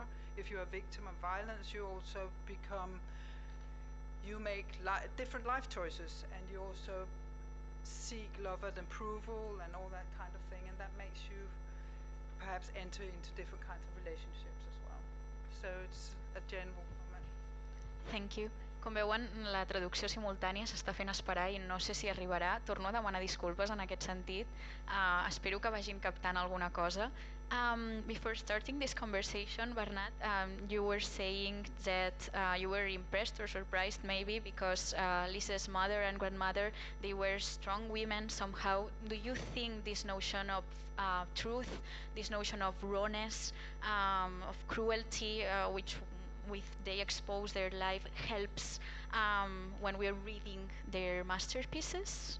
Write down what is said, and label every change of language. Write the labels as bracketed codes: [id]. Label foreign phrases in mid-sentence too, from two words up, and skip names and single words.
[en] If you're a victim of violence, you also you make different life choices, and you also seek love and approval and all that kind of thing, and that makes you perhaps enter into different kinds of relationships as well. So it's a general comment. Thank you. [ca] Com veuen, la traducció simultània s'està fent esperar i no sé si arribarà. Torno a demanar disculpes en aquest sentit. Espero que vagin captant alguna cosa. [en] Before starting this conversation, Bernat, you were saying that you were impressed or surprised maybe because Lise's mother and grandmother, they were strong women somehow. Do you think this notion of truth, this notion of rawness, of cruelty, which they expose their life, helps when we're reading their masterpieces?